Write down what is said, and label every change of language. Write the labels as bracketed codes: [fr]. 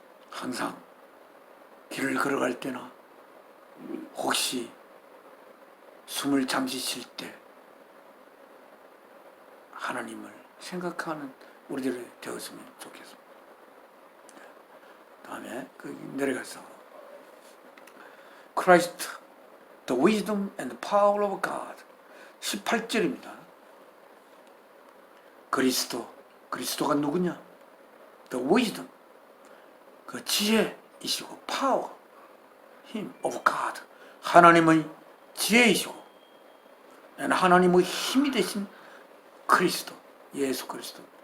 [ko] 항상 길을 걸어갈 때나 혹시 숨을 잠시 쉴 때 하나님을 생각하는 우리들이 되었으면 좋겠습니다. 다음에 내려가서 [en] Christ, the wisdom and power of God 18절입니다. [ko] 그리스도가 누구냐? [en] The wisdom, [ko] 그 지혜이시고 power, 힘 [en] of God, [ko] 하나님의 지혜이시고 하나님의 힘이 되신 그리스도, 예수 그리스도.